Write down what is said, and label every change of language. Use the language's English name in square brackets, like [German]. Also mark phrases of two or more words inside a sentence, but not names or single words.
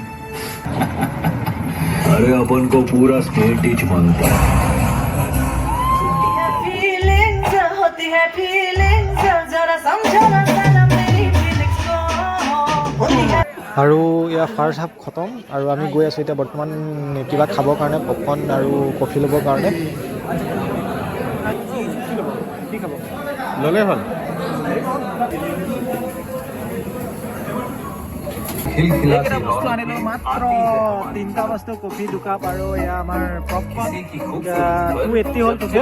[Hindi] अरे अपन को पूरा [English] state ditch [Hindi] मांगता है। होती है फीलिंग्स जरा समझो ना साला मेरी फीलिंग्स को होती है। [Assamese] আৰু ইয়াৰ [English] first half [Assamese] খতম, আৰু আমি গৈ আছোঁ এতিয়া বৰ্তমান কিবা খাবৰ কাৰণে, পপকৰ্ণ আৰু কফি ল'বৰ কাৰণে। কি খাব? ল'লে হ'ল। বস্তু আনিলোঁ, মাত্ৰ 3টা বস্তু, কফি 2 কাপ, আৰু এয়া আমাৰ পপকৰ্ণ 280 হ'ল টোটেল।